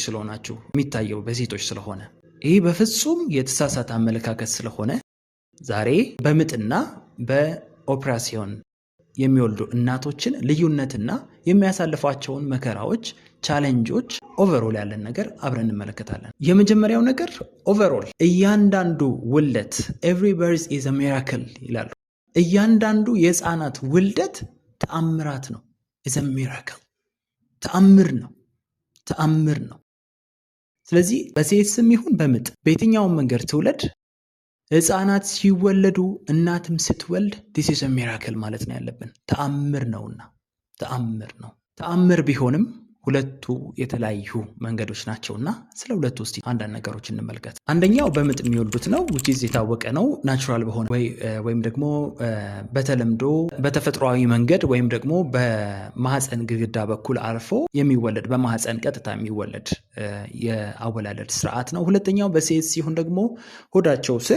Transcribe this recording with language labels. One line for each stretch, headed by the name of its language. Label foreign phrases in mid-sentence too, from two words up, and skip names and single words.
Amharic: ስለሆናችሁ የሚታየው በሴቶች ስለሆነ ይህ በፍጹም የተሳሳተ አመለካከት ስለሆነ ዛሬ በምጥና በኦፕራሲዮን የሚወልዱ እናቶችን ልዩነትና የሚያሳልፏቸውን መከራዎች፣
English: challenges overall
Amharic: ያለን ነገር አብረን እንመለከታለን። የመጀመሪያው ነገር ኦቨርኦል እያንዳንዱ ውልደት
English: every birth is a miracle
Amharic: ይላሉ። እያንዳንዱ የህፃናት ውልደት ተአምራት ነው።
English: is a miracle
Amharic: ተአምር ነው። ስለዚህ በሴስም ይሁን በምጥ በየትኛውም መንገድ ትውለድ ህፃናት ሲወለዱ እናትም ስትወልድ
English: this is a miracle
Amharic: ማለት ነው ያለብን። ተአምር ነውና ተአምር ቢሆንም ሁለቱ የተለያዩ መንገዶች ናቸውና ስለ ሁለቱ እስቲ አንዳንድ ነገሮች እንመልከት። አንደኛው በምጥ የሚወልዱት ነው which is የታወቀ ነው። ናቹራል በሆነ ወይም ደግሞ በተለምዶ በተፈጥሯዊ መንገድ ወይም ደግሞ በማህፀን ግድግዳ በኩል አልፎ የሚወለድ በማህፀን ቀጥታ የሚወለድ የአወላለድ ስርዓት ነው። ሁለተኛው በሴስ ሲሆን ደግሞ ሆዳቸው ስር